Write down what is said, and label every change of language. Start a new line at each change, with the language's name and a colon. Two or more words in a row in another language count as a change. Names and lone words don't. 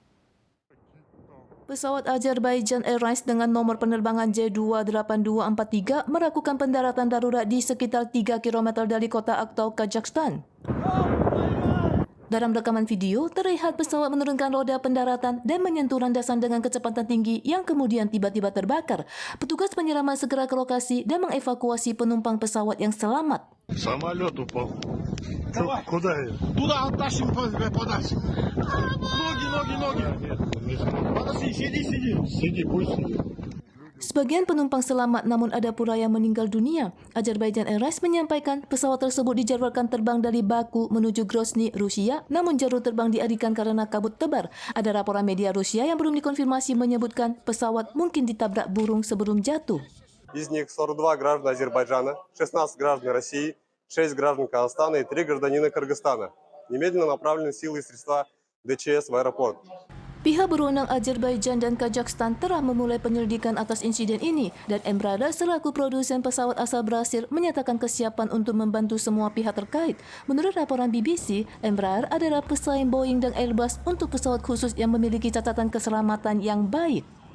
Indonesian: Pesawat Azerbaijan Airlines dengan nomor penerbangan J28243 melakukan pendaratan darurat di sekitar 3 km dari kota Aktau, Kazakhstan. Dalam rekaman video, terlihat pesawat menurunkan roda pendaratan dan menyentuh landasan dengan kecepatan tinggi yang kemudian tiba-tiba terbakar. Petugas penyelamat segera ke lokasi dan mengevakuasi penumpang pesawat yang selamat.
Russian: Самолет упал. Куда я? Туда оттащим подальше. Ноги. Подожди, сиди, пусть сиди.
Indonesian: Sebagian penumpang selamat namun ada pula yang meninggal dunia. Azerbaijan Airlines menyampaikan pesawat tersebut dijadwalkan terbang dari Baku menuju Grozny, Rusia, namun jalur terbang dialihkan karena kabut tebal. Ada laporan media Rusia yang belum dikonfirmasi menyebutkan pesawat mungkin ditabrak burung sebelum jatuh.
Russian: Из них 42 граждан Азербайджана, 16 граждан России, 6 граждан Казахстана и 3 гражданина Кыргызстана. Немедленно направлены силы и средства ДЧС в аэропорт.
Indonesian: Pihak berwenang Azerbaijan dan Kazakhstan telah memulai penyelidikan atas insiden ini dan Embraer selaku produsen pesawat asal Brasil menyatakan kesiapan untuk membantu semua pihak terkait. Menurut laporan BBC, Embraer adalah pesaing Boeing dan Airbus untuk pesawat khusus yang memiliki catatan keselamatan yang baik.